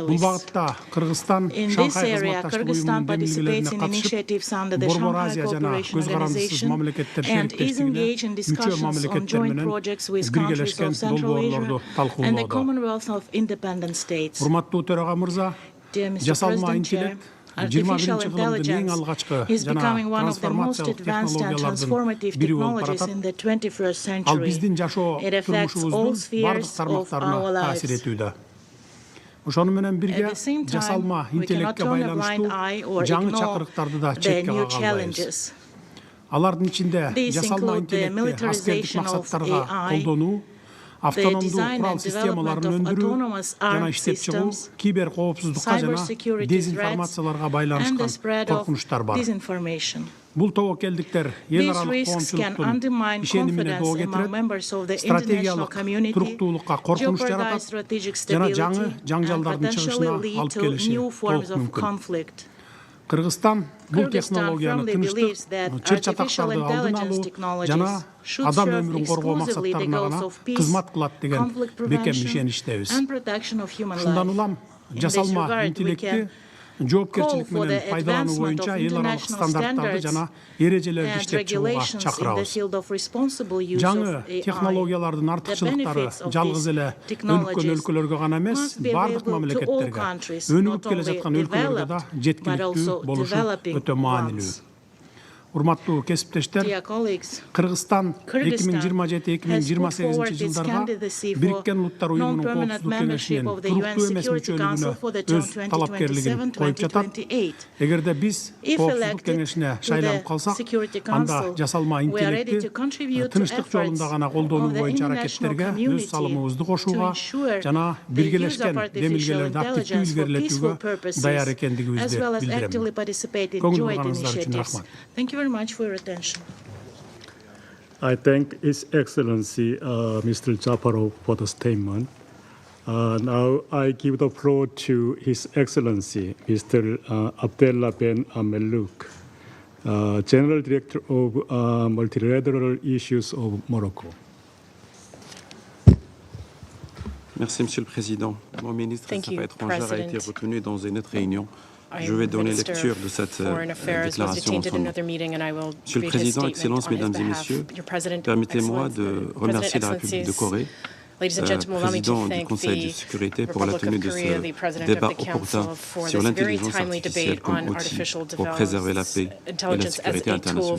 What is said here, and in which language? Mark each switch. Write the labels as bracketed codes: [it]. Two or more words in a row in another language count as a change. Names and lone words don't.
[ky] Бул багытта Кыргызстан Шанхай кызматташтык уюмунун демилгелерине катышып, Борбор Азия жана көз карандысыз мамлекеттер шериктештигине мүчө мамлекеттер менен биргелешкен долбоорлорду талкуулоодо. Урматтуу төрага мырза, жасалма интеллект [en] Artificial intelligence is becoming one of the most advanced and transformative technologies in the 21st century. It affects all spheres of our lives. [ky] Ошону менен бирге [en] At the same time, [ky] жасалма [en] we cannot [ky] интеллектке [en] turn a blind eye [ky] байланыштуу [en] or [ky] жаңы [en] ignore [ky] чакырыктарды да [en] the [ky] четке [en] new [ky] кага албайбыз. [en] challenges. [ky] Алардын ичинде [en] These [ky] жасалма [en] include the [ky] интеллектти аскердик [en] militarization of [ky] максаттарга [en] AI, [ky] колдонуу, [en] the [ky] автономдуу [en] design [ky] курал [en] and [ky] системаларын [en] development of [ky] өндүрүү [en] autonomous [ky] жана [en] armed [ky] иштеп чыгуу, [en] systems, [ky] кибер коопсуздукка жана [en] cybersecurity [ky] дезинформацияларга [en] and the [ky] байланышкан [en] spread of [ky] коркунучтар бар. [en] disinformation. [ky] Бул тобокелдиктер эл [en] These [ky] аралык [en] risks can [ky] коомчулуктун [en] undermine [ky] ишенимине доо [en] confidence among [ky] кетирет, [en] members of the international [ky] стратегиялык [en] community, [ky] туруктуулукка коркунуч [en] jeopardize [ky] жаратат [en] strategic [ky] жана [en] stability, [ky] жаңы [en] and [ky] жаңжалдардын [en] potentially [ky] чыгышына [en] lead [ky] алып [en] to [ky] келиши [en] new forms [ky] толук [en] of [ky] мүмкүн. [en] conflict. [ky] Кыргызстан бул [en] Kyrgyzstan [ky] технологияны [en] firmly believes [ky] тынчтык, [en] that [ky] чыр [en] artificial [ky] чатактарды алдын [en] intelligence [ky] алуу [en] technologies [ky] жана [en] should [ky] адам [en] serve [ky] өмүрүн коргоо [en] exclusively the [ky] максаттарына [en] goals [ky] гана [en] of peace, [ky] кызмат кылат деген [en] conflict [ky] бекем [en] prevention, [ky] ишеничтебиз. [en] and protection of human [ky] Ушундан [en] life. [ky] улам [en] In this [ky] жасалма [en] regard, we [ky] интеллекти [en] can [ky] жоопкерчилик [en] call for [ky] менен [en] the [ky] пайдалануу [en] advancement [ky] боюнча [en] of [ky] эл аралык [en] international [ky] стандарттарды [en] standards [ky] жана эрежелерди [en] and [ky] иштеп чыгууга [en] regulations in the [ky] чакырабыз. [en] field of responsible use [ky] Жаңы [en] of AI. [ky] технологиялардын [en] The [ky] артыкчылыктары [en] benefits of [ky] жалгыз [en] these [ky] эле өнүккөн [en] technologies [ky] өлкөлөргө гана эмес, [en] must be [ky] бардык [en] available to all [ky] мамлекеттерге, [en] countries, [ky] өнүгүп [en] not [ky] келе [en] only [ky] жаткан өлкөлөргө да [en] developed, but [ky] жеткиликтүү [en] also [ky] болушу [en] developing [ky] өтө маанилүү. [en] ones. [ky] Урматтуу кесиптештер, [en] Dear colleagues, [ky] Кыргызстан [en] Kyrgyzstan has put [ky] 2027-2028 [en] forward its [ky] жылдарга [en] candidacy for [ky] Бириккен Улуттар уюмунун [en] non-permanent [ky] коопсуздук [en] membership [ky] кеңешинин [en] of the UN [ky] туруктуу эмес [en] Security Council [ky] мүчөлүгүнө [en] for the term [ky] өз талапкерлигин коюп жатат. [en] 2027-2028. [ky] Эгерде биз [en] If [ky] коопсуздук [en] elected [ky] кеңешине [en] to [ky] шайланып [en] the [ky] калсак, [en] Security [ky] анда [en] Council, [ky] жасалма [en] we are ready to [ky] интеллектти [en] contribute to [ky] тынчтык [en] efforts [ky] жолунда гана колдонуу [en] of the [ky] боюнча [en] international [ky] аракеттерге өз [en] community [ky] салымыбызды [en] to [ky] кошууга [en] ensure [ky] жана [en] the use of [ky] биргелешкен [en] artificial [ky] демилгелерди активдүү [en] intelligence for peaceful [ky] илгерилетүүгө [en] purposes, [ky] даяр [en] as [ky] экендигибизди [en] well as [ky] билдирем. [en] actively participate in [ky] Көңүл [en] joint [ky] бурганыңыздар үчүн [en] initiatives. [ky] рахмат. [en] Thank you very much for your attention. I thank His Excellency Mr. Japarov for the statement. Now I give the floor to His Excellency Mr. Abdullah Ben Mellouk, General Director of Multilateral Issues of Morocco. [fr] Merci, Monsieur le Président. Mon ministre des Affaires étrangères a été retenu dans une autre réunion. Je vais donner lecture de cette déclaration en son nom. Monsieur le Président, Excellences, Mesdames et Messieurs, permettez-moi de remercier la République de Corée, président du Conseil de sécurité, pour la tenue de ce débat opportun sur l'intelligence artificielle comme outil pour préserver la paix et la sécurité internationale.